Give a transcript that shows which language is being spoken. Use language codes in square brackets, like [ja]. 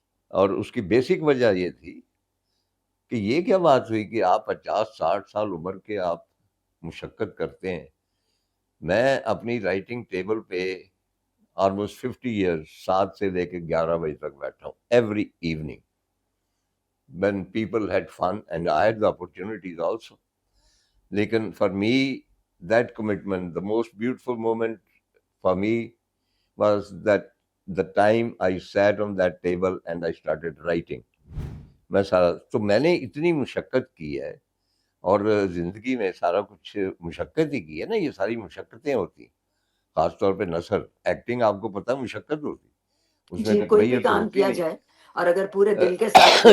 [ur] اور اس کی بیسک وجہ یہ تھی کہ یہ کیا بات ہوئی کہ آپ 50-60 سال عمر کے آپ مشقت کرتے ہیں. میں اپنی رائٹنگ ٹیبل پہ آلموسٹ 50 ایئرس 7 سے لے کے 11 بجے تک بیٹھا ہوں every evening, [en] when people had fun and I had the opportunities also. لیکن for me that commitment, the most beautiful moment for me was that the time I sat on that table and I started writing. [ur] میں سارا تو میں نے اتنی مشقت کی ہے, اور زندگی میں سارا کچھ مشقت ہی کی ہے نا, یہ ساری مشقتیں ہوتی ہیں, خاص طور پہ نثر, ایکٹنگ آپ کو پتہ مشقت ہوتی, اس میں جی کوئی کوئی بھی کمیت تو کام ہوتی کیا نہیں. جائے اور اگر پورے دل کے ساتھ کیا